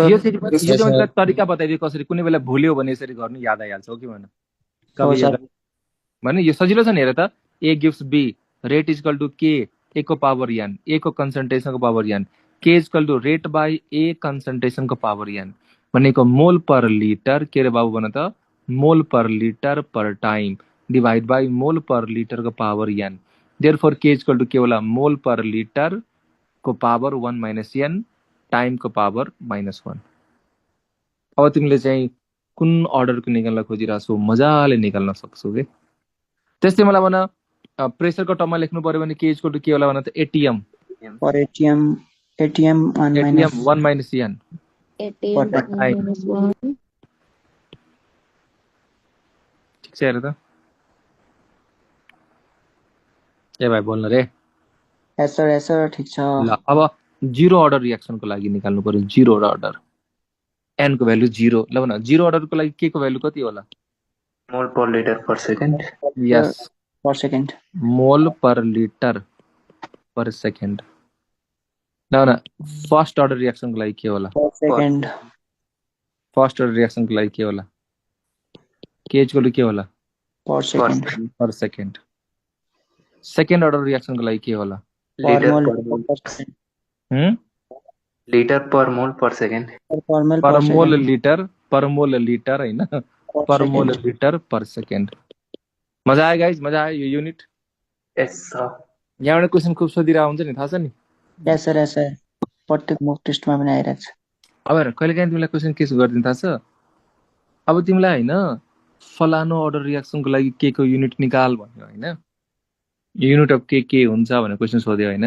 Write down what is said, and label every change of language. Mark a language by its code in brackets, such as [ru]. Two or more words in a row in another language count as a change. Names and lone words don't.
[ne] यो चाहिँ मैले तरिका बताइदियो कसरी, कुनै बेला भुल्यो भने यसरी गर्नु याद आइहाल्छ, हो कि भन? हो कवि सर। भने यो सजिलो छ नि, हेर त। [en] A gives B, rate equal to k A को power n, A को concentration को power n, k equal to rate by A concentration को power n भनेको mole per liter [ne] के रे बाबु भन त? [en] mole per liter per time divide by mole per liter को power n। therefore k equal to k होला? mole per liter को power 1 minus n time को power -1। [ne] अब तिमीले चाहिँ कुन अर्डरको निकाल्न खोजिरहेको छौ? मजाले निकाल्न सक्छौ के। त्यस्तै मलाई भन, प्रेसरको टर्ममा लेख्नु पर्यो भने [en] k equal to k [ne] होला भन त? [en] एटीएम for ATM 1 minus 1 minus n ATM per time. minus 1 [ne] ठिक छ, हेर त। ए भाइ बोल्न रे। [en] yes sir [ne] ठीक छ। ल अब [en] zero order reactionको [ne] लागि निकाल्नु पर्यो। [en] zero order n को value 0। [ne] ल भन, [en] zero orderको [ne] लागि के को भ्यालु कति होला? [en] Mole per liter per second. यस, per second mole per liter per second. [ne] ल भन, [en] first order reactionको [ne] लागि के होला? [en] per second first order reactionको [ne] लागि के होला? [en] k equal to k होला? per second per second. second order reactionको [ne] लागि के होला? [en] per Liter mole per mole. per second Liter per mole per second. per mole पर per मोल second [ne] लिटर हैन, [en] per per mole second। liter per second. [ne] मजा आयो गाइज? मजा आयो यो युनिट? [en] Yes, sir. [ne] यहाँबाट क्वेसन खुब सोधिरहेको हुन्छ नि, थाहा छ नि? [en] yes sir [ne] प्रत्येक [en] mock testमा [ne] पनि आइरहेको छ। अब हेर, कहिलेकाहीँ तिमीलाई क्वेसन के गरिदिनु थाहा छ? अब तिमीलाई होइन फलानो [en] order reactionको [ne] लागि के को युनिट निकाल भन्यो होइन, [en] unit of [ne] के हुन्छ भनेर क्वेसन सोध्यो होइन।